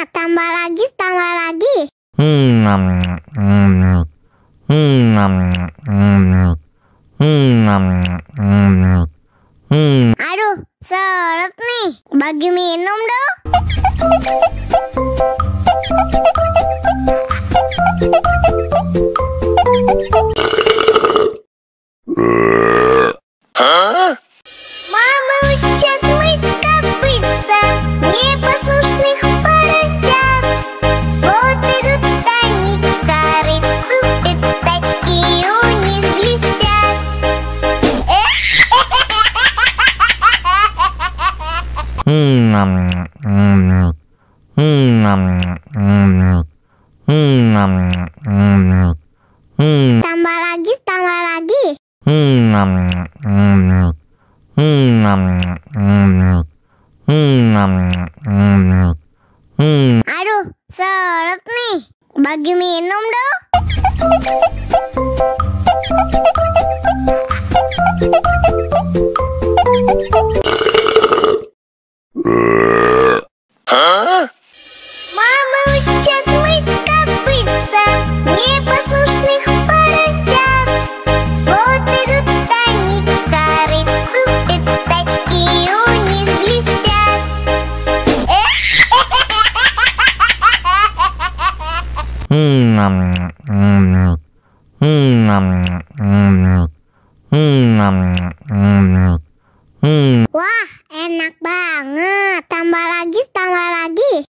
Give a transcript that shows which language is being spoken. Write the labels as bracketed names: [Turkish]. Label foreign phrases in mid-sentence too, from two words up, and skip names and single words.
[Indonesian] Tambah lagi, tambah lagi. Aduh, seret nih. Bagi minum dong. [Russian] Мама учат мыть копытца непослушных поросят. Вот идут они к корыцу, пятачки у них блестят. [Indonesian] Tambah lagi, tambah lagi. Aduh, seret nih. Bagi minum dong. [Russian] Мама учат мыть копытца непослушных поросят. Вот идут они к корыцу, пятачки у них блестят. [Indonesian] Wah, enak banget. Tambah lagi, tambah lagi.